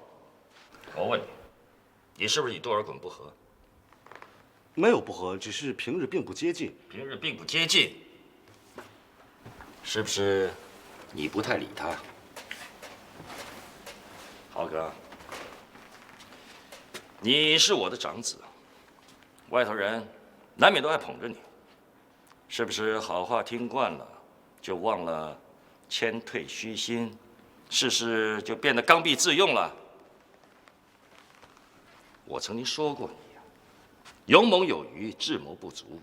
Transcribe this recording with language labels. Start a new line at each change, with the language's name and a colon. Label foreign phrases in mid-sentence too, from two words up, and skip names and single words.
Chinese: 我問你，你是不是與多爾衮不和？沒有不和，只是平日並不接近。平日並不接近，是不是你不太理他？豪哥，你是我的長子，外頭人難免都愛捧着你，是不是好話聽慣了，就忘了謙退虛心？事事就變得剛愎自用了。我曾經說過你呀，勇猛有餘，智謀不足。